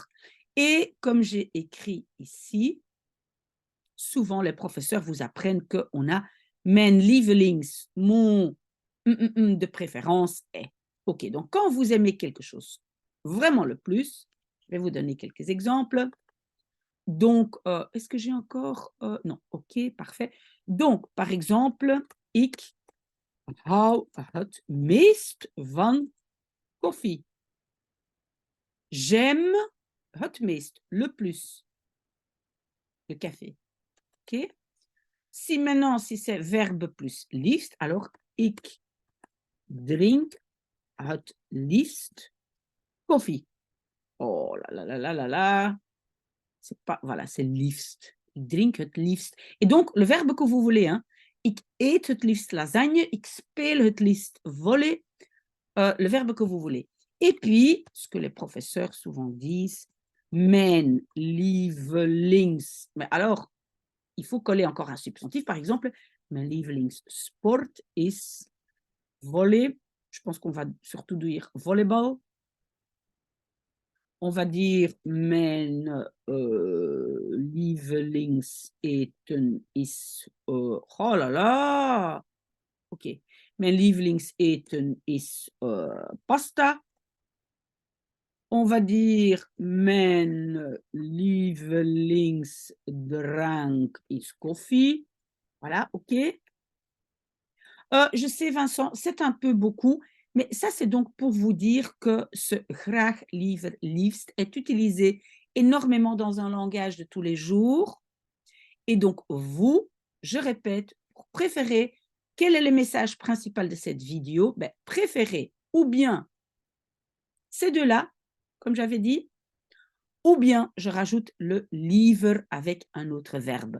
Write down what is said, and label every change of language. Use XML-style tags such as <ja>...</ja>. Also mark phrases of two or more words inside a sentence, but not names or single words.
<fr>Et comme j'ai écrit ici, souvent les professeurs vous apprennent qu'on a</fr> <nl>mijn lievelings,</nl> <fr>mon de préférence est. OK, donc quand vous aimez quelque chose vraiment le plus, je vais vous donner quelques exemples. Donc, est-ce que j'ai encore non, OK, parfait. Donc, par exemple,</fr> <nl>ik hou het meest van koffie.</nl> <fr>J'aime</fr> <nl>het meest,</nl> <fr>le plus, le café. OK? Si maintenant, si c'est verbe plus liefst, alors</fr> <nl>ik drink het liefst koffie.</nl> <fr>Oh là là là là là là. C'est pas, voilà, c'est liefst.</fr> <nl>Ik drink het liefst.</nl> <fr>Et donc, le verbe que vous voulez, hein.</fr> <nl>Ik eet het liefst lasagne, ik speel het liefst volley,</nl> <fr>le verbe que vous voulez. Et puis, ce que les professeurs souvent disent,</fr> <nl>mijn lievelings.</nl> <fr>Mais alors, il faut coller encore un substantif. Par exemple,</fr> <nl>mijn lievelingssport is volley.</nl> <fr>Je pense qu'on va surtout dire volleyball. On va dire</fr> <nl>mijn lievelingseten is,</nl> <fr>oh là là, ok.</fr> <nl>Mijn lievelingseten is pasta.</nl> <fr>On va dire</fr> <nl>mijn lievelingsdrank is koffie.</nl> <fr>Voilà, ok. Je sais, Vincent, c'est un peu beaucoup, mais ça, c'est donc pour vous dire que ce</fr> <nl>graag, liever, liefst</nl> <fr>est utilisé énormément dans un langage de tous les jours. Et donc, vous, je répète, pour préférer, quel est le message principal de cette vidéo? Ben, préférez ou bien ces deux-là, comme j'avais dit, ou bien je rajoute le liever avec un autre verbe.</fr>